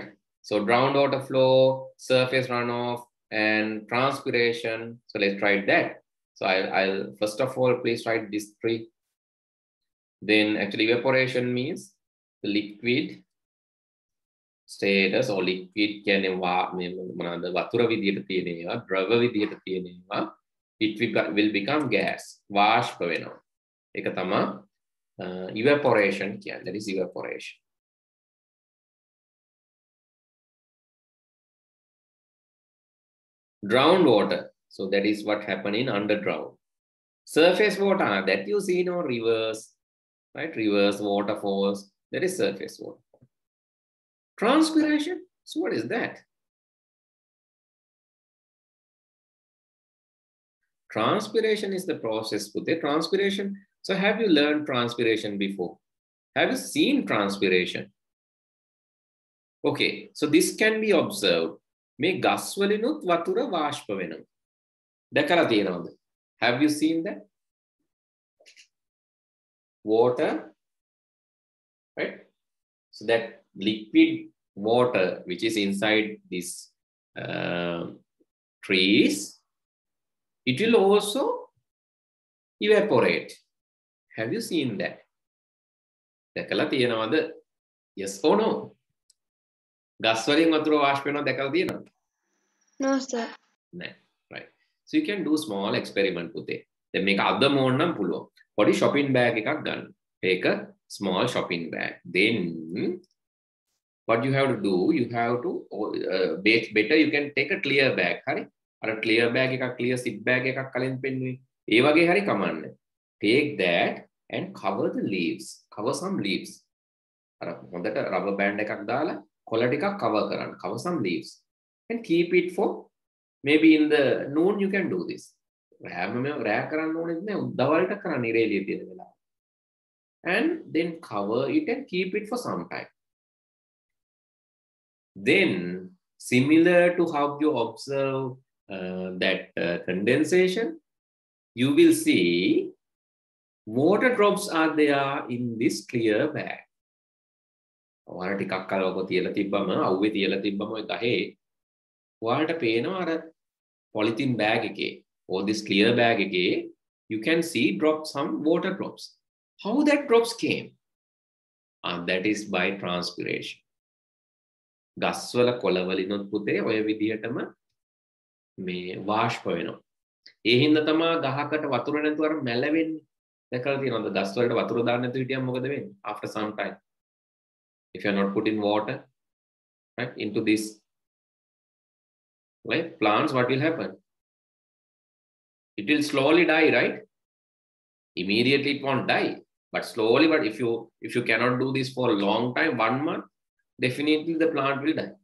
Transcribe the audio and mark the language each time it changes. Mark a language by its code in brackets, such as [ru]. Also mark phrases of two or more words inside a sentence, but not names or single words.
[en] So groundwater flow, surface runoff, and transpiration. So let's write that. So I'll first of all, please write these three. Then actually evaporation means the liquid status, or liquid [si] කියන්නේ මොනවාද වතුර විදියට තියෙන ඒවා, ද්‍රව විදියට තියෙන ඒවා, [en] it will become gas. [si] වාෂ්ප වෙනවා. ඒක තමයි evaporation කියන්නේ. [en] That is evaporation. Groundwater. So that is what happening underground. Surface water, that you see in rivers, right? Rivers, waterfalls, that is surface water. Transpiration. So what is that? Transpiration is the process. Transpiration. So have you learned transpiration before? Have you seen transpiration? Okay, so this can be observed. [si] මේ ගස් වලිනුත් වතුර වාෂ්ප වෙනවා. දැකලා තියෙනවද? [en] Have you seen that? Water, right? So that liquid water which is inside these trees, it will also evaporate. Have you seen that? [si] දැකලා තියෙනවද? [en] Yes or no? [si] ගස් වලින් වතුර වාෂ්ප වෙනවා දැකලා තියෙනවද? [en] No sir. [si] නෑ. [en] Right. So you can do small experiment පුතේ. [si] දැන් මේක අදම ඕනනම් පුළුවන්. පොඩි [en] shopping bag [si] එකක් ගන්න. [en] Take a small shopping bag. Then what you have to do, you have to better you can take a clear bag. [si] හරි? අර [en] clear bag [si] එකක්, [en] clear zip bag [si] එකක් කලින් පෙන්නුවේ. ඒ වගේ හරි කමන්නේ. [en] Take that and cover the leaves. Cover some leaves. [si] අර හොඳට [en] rubber band [si] එකක් දාලා කොළ ටිකක් cover කරන්න. [en] Cover some leaves and keep it for maybe in the noon you can do this. [si] රෑ කරන්න ඕනෙත් නෑ, උදවල්ට කරන්න ඉර එළිය තියෙන වෙලාව. [en] And then cover it and keep it for some time. Then similar to how you observe that condensation, you will see water drops are there in this clear bag. [si] ඔයාලා ටිකක් කලවක තියලා තිබ්බම, අවුවේ තියලා තිබ්බම ඔය ගහේ ඔයාලට පේනවා අර [en] polythene bag [si] එකේ [en] or this clear bag [si] එකේ [en] you can see some water drops. How that drops came? That is by transpiration. [si] ගස්වල කොළවලිනුත් පුතේ ඔය විදිහටම මේ වාෂ්ප වෙනවා. ඒ හින්දා තමයි ගහකට වතුර නැතුව අර මැලවෙන්නේ. දැකලා තියෙනවද ගස් වලට වතුර දාන්න නැතුව හිටියම මොකද වෙන්නේ? [en] After some time, if you are not putting water, right, into this, right, plants, what will happen? It will slowly die, right? Immediately it won't die, but slowly. But if you cannot do this for a long time, 1 month, definitely the plant will die.